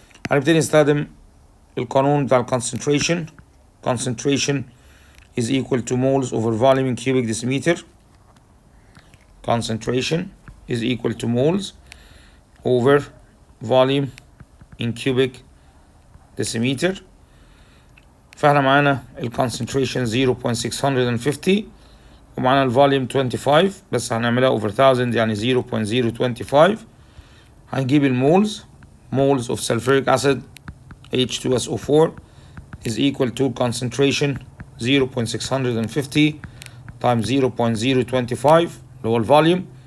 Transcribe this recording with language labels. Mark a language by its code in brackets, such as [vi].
[ar] هنبتدي نستخدم القانون بتاع concentration. [en] Concentration is equal to moles over volume in cubic decimeter. Concentration is equal to moles over volume in cubic decimeter. [ar] فاحنا معانا concentration 0.650 ومعانا الفوليوم 25 بس هنعملها over 1000 يعني 0.025. هنجيب المولز. [en] moles of sulfuric acid H2SO4 is equal to concentration 0.650 times 0.025 [ar] اللي هو الفوليوم.